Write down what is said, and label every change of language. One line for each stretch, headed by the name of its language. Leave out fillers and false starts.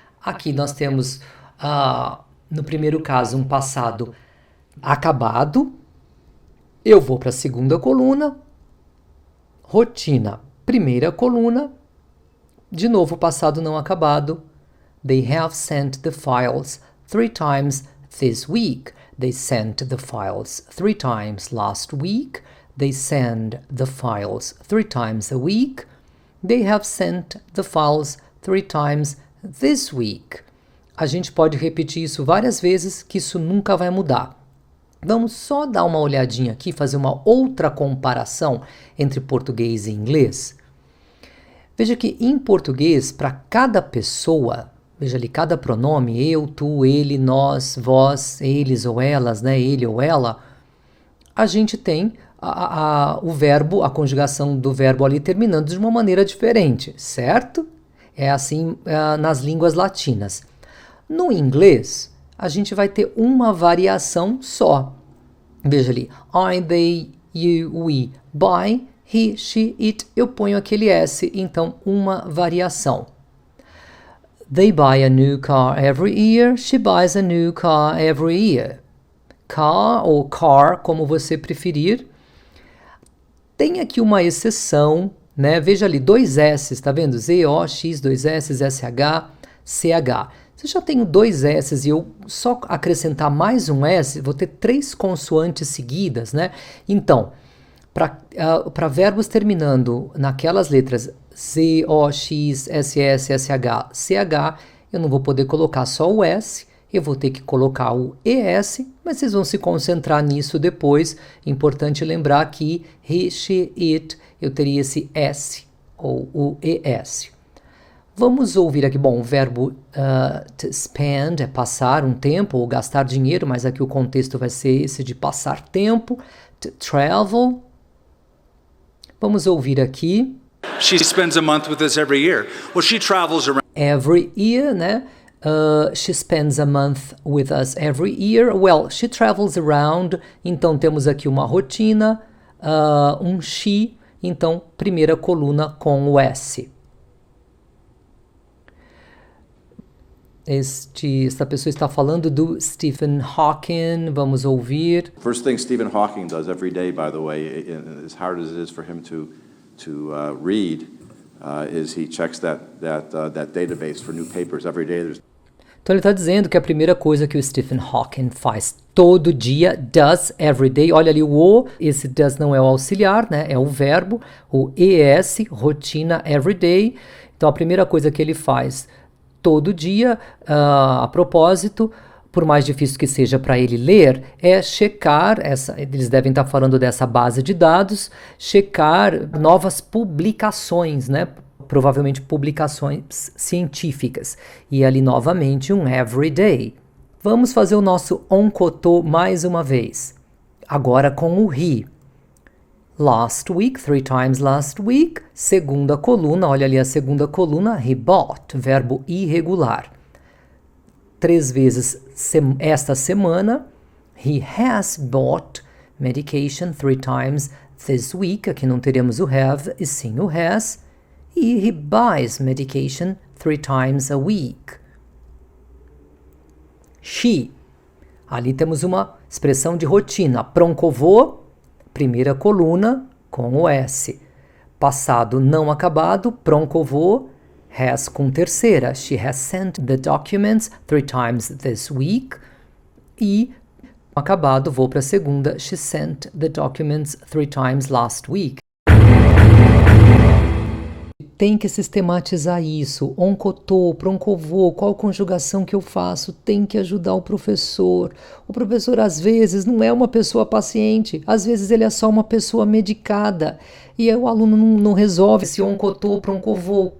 Portuguese: Aqui nós temos, no primeiro caso, um passado acabado, eu vou para a segunda coluna, rotina, primeira coluna, de novo passado não acabado,
English: they have sent the files 3 times this week. They sent the files 3 times last week. They send the files 3 times a week. They have sent the files 3 times this week.
Portuguese: A gente pode repetir isso várias vezes, que isso nunca vai mudar. Vamos só dar uma olhadinha aqui, fazer uma outra comparação entre português e inglês. Veja que em português, para cada pessoa, veja ali, cada pronome, eu, tu, ele, nós, vós, eles ou elas, né, ele ou ela, a gente tem o verbo, a conjugação do verbo ali terminando de uma maneira diferente, certo? É assim nas línguas latinas. No inglês, a gente vai ter uma variação só. Veja ali, I, they, you, we, buy, he, she, it, eu ponho aquele S, então uma variação.
English: They buy a new car every year, she buys a new car every year.
Portuguese: Car ou car, como você preferir. Tem aqui uma exceção, né? Veja ali, 2 S, tá vendo? Z, O, X, 2 S, S, H, C, H. Se eu já tenho 2 S e eu só acrescentar mais um S, vou ter 3 consoantes seguidas, né? Então, para verbos terminando naquelas letras Z, O, X, S, S, S, H, C, H, eu não vou poder colocar só o S, eu vou ter que colocar o ES, mas vocês vão se concentrar nisso depois. Importante lembrar que he, she, it, eu teria esse S ou o ES. Vamos ouvir aqui, bom, o verbo to spend é passar um tempo ou gastar dinheiro, mas aqui o contexto vai ser esse de passar tempo. To travel. Vamos ouvir aqui.
English: She spends a month with us every year. Well, she travels around. Every year, né? She spends a month with us every year. Well, she travels around.
Portuguese: Então temos aqui uma rotina, um she. Então, primeira coluna com o S. Esta pessoa está falando do Stephen Hawking. Vamos ouvir.
English: First thing Stephen Hawking does every day, by the way, as hard as it is for him to read, is he checks that database for new papers every day.
Portuguese: Então ele está dizendo que a primeira coisa que o Stephen Hawking faz todo dia,
English: does every day,
Portuguese: olha ali esse does não é o auxiliar, né? É o verbo, o ES, rotina, every day. Então a primeira coisa que ele faz todo dia, a propósito, por mais difícil que seja para ele ler, é checar, eles devem estar falando dessa base de dados, checar novas publicações, né? Provavelmente publicações científicas. E ali novamente um everyday. Vamos fazer o nosso onkoto mais uma vez. Agora com o he.
English: Last week, 3 times last week.
Portuguese: Segunda coluna, olha ali a segunda coluna,
English: he bought,
Portuguese: verbo irregular. 3 vezes esta semana.
English: He has bought medication 3 times this week.
Portuguese: Aqui não teremos o have e sim o has.
English: E he buys medication 3 times a week. She.
Portuguese: Ali temos uma expressão de rotina. Pronkovô, primeira coluna com o S. Passado não acabado, pronkovô, has com terceira.
English: She has sent the documents 3 times this week.
Portuguese: E acabado, vou para a segunda.
English: She sent the documents 3 times last week.
Portuguese: Tem que sistematizar isso. Onkoto, pronkovô, qual conjugação que eu faço? Tem que ajudar o professor. O professor, às vezes, não é uma pessoa paciente. Às vezes, ele é só uma pessoa medicada. E aí, o aluno não resolve esse onkoto, pronkovô.